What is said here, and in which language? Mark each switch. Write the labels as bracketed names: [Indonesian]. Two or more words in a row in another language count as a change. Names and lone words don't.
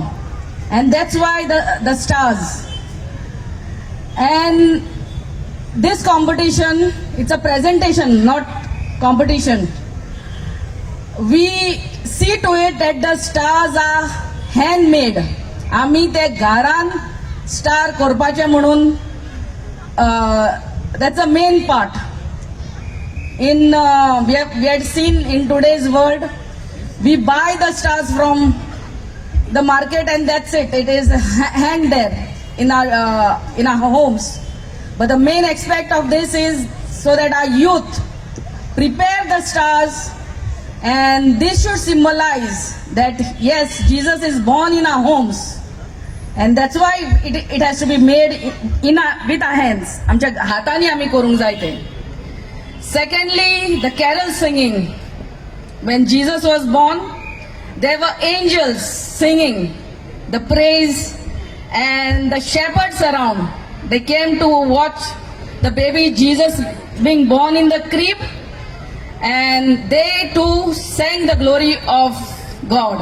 [English] And that's why the stars. And this competition, it's a presentation, not competition. We see to it that the stars are handmade. [Konkani] आम्ही ते घरान स्टार करपाचे म्हणून [English] that's a main part. We had seen in today's world, we buy the stars from the market and that's it. It is hanged there in our homes. But the main aspect of this is so that our youth prepare the stars, and this should symbolize that yes, Jesus is born in our homes, and that's why it has to be made with our hands. [Konkani] आमच्या हाताने आम्ही करूंक जाय ते. [English] Secondly, the carol singing. When Jesus was born, there were angels singing the praise, and the shepherds around, they came to watch the baby Jesus being born in the crib, and they too sang the glory of God.